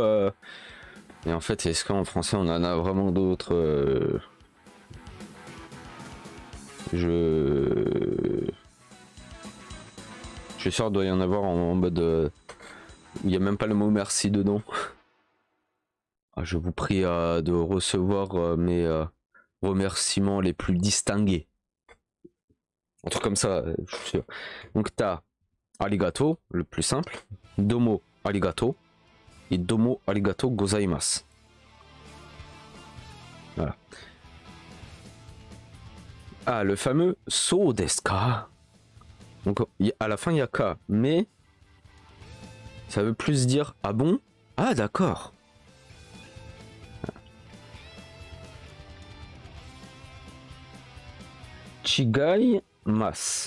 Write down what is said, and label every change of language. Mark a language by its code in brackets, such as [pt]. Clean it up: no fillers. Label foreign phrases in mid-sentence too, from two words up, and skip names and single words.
[fr] Et en fait, est-ce qu'en français, on en a vraiment d'autres Je suis sûr qu'il doit y en avoir en mode... Il n'y a même pas le mot merci dedans. Ah, je vous prie de recevoir mes remerciements les plus distingués. Un truc comme ça, je suis sûr. Donc t'as arigato, le plus simple. [ja] どうもありがとう. Et どうもありがとうございます. [fr] Voilà. Ah, le fameux [ja] そうですか. [fr] Donc à la fin il y a ka, mais ça veut plus dire ah bon? Ah d'accord. [ja] 違います.